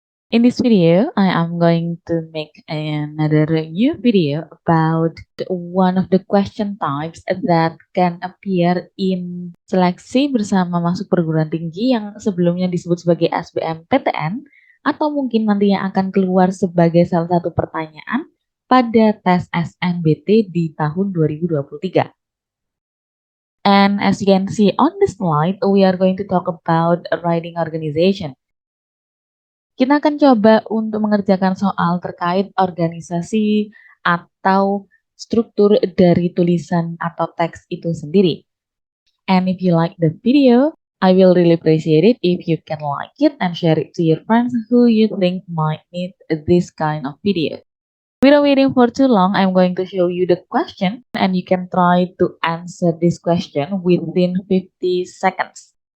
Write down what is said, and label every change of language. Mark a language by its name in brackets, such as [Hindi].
[English] In this video, I am going to make another new video about one of the question types that can appear in [Indonesian] seleksi bersama masuk perguruan tinggi yang sebelumnya disebut sebagai SBMPTN atau mungkin nantinya akan keluar sebagai salah satu pertanyaan pada tes SNBT di tahun 2023. [English] And as you can see on the slide, we are going to talk about writing organization. [Indonesian] Kita akan coba untuk mengerjakan soal terkait organisasi atau struktur dari tulisan atau teks itu sendiri. [English] And if you like the video, I will really appreciate it if you can like it and share it to your friends who you think might need this kind of video. Without waiting for too long, I'm going to show you the question and you can try to answer this question within 50 seconds.